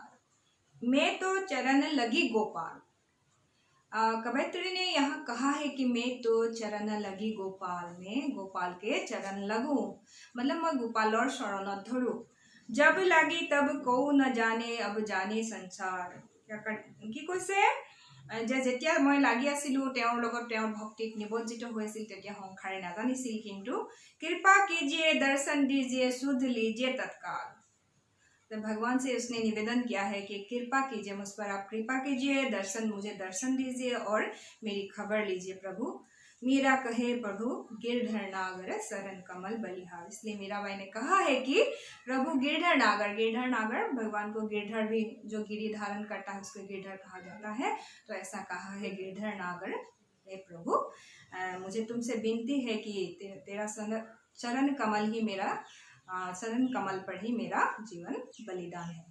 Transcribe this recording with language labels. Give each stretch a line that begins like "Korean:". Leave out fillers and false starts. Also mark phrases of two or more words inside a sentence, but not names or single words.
Hindi: मैं तो चरण लगी गोपाल कवयित्री ने यहाँ कहा है कि मैं तो चरण लगी गोपाल में गोपाल के चरण लगूं मतलब मैं गोपाल और शरण धरू जब लगी तब को न जाने अब जाने संसार कि कैसे
Assamese: যেতিয়া মই লাগি আছিলো তেওঁৰ লগত তেওঁৰ ভক্তিত নিবজ্জিত হৈছিল তেতিয়া সংসাৰে নাজানিছিল কিন্তু
Hindi: कृपा कीजिए दर्शन दीजिए सुध लीजिए तत्काल। तो भगवान से उसने निवेदन किया है कि कृपा कीजिए मुझ पर आप कृपा कीजिए मुझे दर्शन दीजिए और मेरी खबर लीजिए प्रभु। मीरा कहे प्रभु गिरधर नागर शरण कमल बलिहार इसलिए मीराबाई ने कहा है कि प्रभु गिरधर नागर भगवान को गिरधर भी जो गिरी धारण करता है उसको गिरधर कहा जाता है तो ऐसा कहा है गिरधर नागर हे प्रभु मुझे तुमसे विनती है कि तेरा चरण कमल ही मेरा शरण कमल पर ही मेरा जीवन बलिदान है।